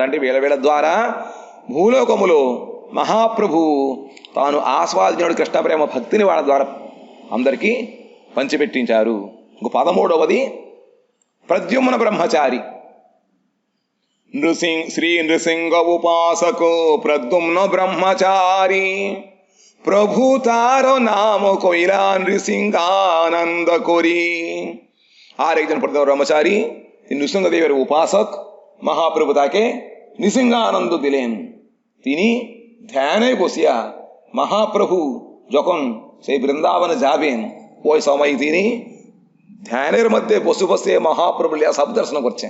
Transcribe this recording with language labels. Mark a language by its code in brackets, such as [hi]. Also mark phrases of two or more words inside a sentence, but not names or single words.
[te] అంటే వీళ్ళ ద్వారా భూలోకములో మహాప్రభు తాను ఆస్వాదించిన కృష్ణ ప్రేమ భక్తిని వాళ్ళ ద్వారా అందరికీ పంచిపెట్టించారు. 13వది ప్రద్యుమ్న బ్రహ్మచారి. [bn] শ্রী নৃসিংহ উপাসক প্রদ্যুম্ন ব্রহ্মচারী, প্রভু তার নাম কৈলা নৃসিংহানন্দ করি। আর একজন প্রদ্যুম্ন ব্রহ্মচারী নৃসিংহদেবের উপাসক। মহাপ্রভু তাকে নৃসিংহানন্দ দিলেন। তিনি ধ্যানে বসিয়া মহাপ্রভু যখন সেই বৃন্দাবনে যাবেন ওই সময় তিনি ধ্যানের মধ্যে বসে বসে মহাপ্রভু লীলা সব দর্শন করছেন।